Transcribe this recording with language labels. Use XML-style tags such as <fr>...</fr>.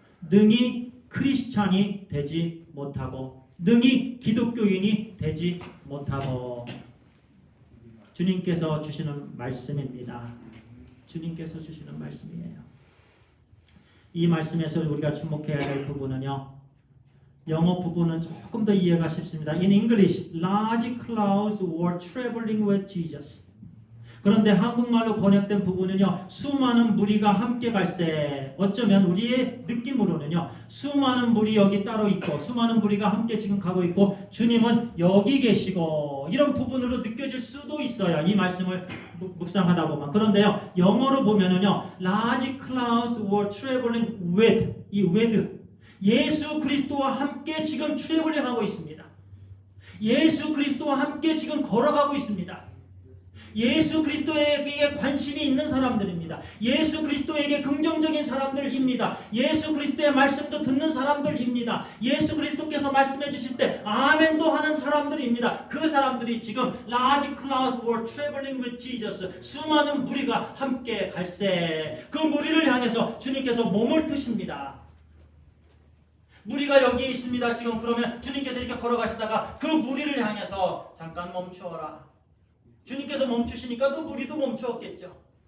<ko>능히 크리스찬이 되지 못하고 능히 기독교인이 되지 못하고 주님께서 주시는 말씀입니다. 주님께서 주시는 말씀이에요. 이 말씀에서 우리가 주목해야 될 부분은요. 영어 부분은 조금 더 이해가 쉽습니다.</ko> <en>In English, large crowds were traveling with Jesus.</en> <ko>그런데 한국말로 번역된 부분은요. 수많은 무리가 함께 갈새. 어쩌면 우리의 느낌으로는요. 수많은 무리 여기 따로 있고 수많은 무리가 함께 지금 가고 있고 주님은 여기 계시고 이런 부분으로 느껴질 수도 있어요. 이 말씀을 묵상하다 보면. 그런데요. 영어로 보면은요.</ko> <en>Large crowds were traveling with.</en> <ko>이 with. 예수 그리스도와 함께 지금 트래블링하고 있습니다. 예수 그리스도와 함께 지금 걸어가고 있습니다. 예수 그리스도에게 관심이 있는 사람들입니다. 예수 그리스도에게 긍정적인 사람들입니다. 예수 그리스도의 말씀도 듣는 사람들입니다. 예수 그리스도께서 말씀해 주실 때 아멘도 하는 사람들입니다. 그 사람들이 지금</ko> <en>large crowds were traveling with Jesus.</en> <ko>수많은 무리가 함께 갈새. 그 무리를 향해서 주님께서 몸을 트십니다. 무리가 여기 있습니다. 지금 그러면 주님께서 이렇게 걸어가시다가 그 무리를 향해서 잠깐 멈추어라. 주님께서 멈추시니까 또 무리도 멈추었겠죠.</ko>